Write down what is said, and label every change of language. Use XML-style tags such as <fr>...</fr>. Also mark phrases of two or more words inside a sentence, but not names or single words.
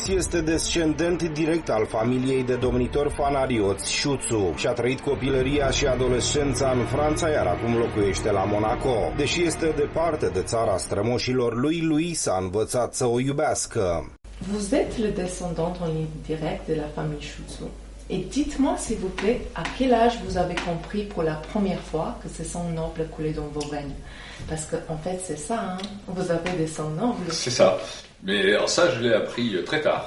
<ro>este descendent direct al familiei de domnitori fanarioți Sciuțu și a trăit copilăria și adolescența în Franța, iar acum locuiește la Monaco. Deși este departe de țara strămoșilor lui, Louis a învățat să o iubească.</ro> <fr>Vous êtes le descendant en ligne directe de la famille Sciuțu. Et dites-moi, s'il vous plaît, à quel âge vous avez compris pour la première fois que ce sang noble coulait dans vos veines? Parce que, en fait, c'est ça, hein? Vous avez des sangs nobles. C'est ça. Mais alors ça, je l'ai appris très tard.</fr>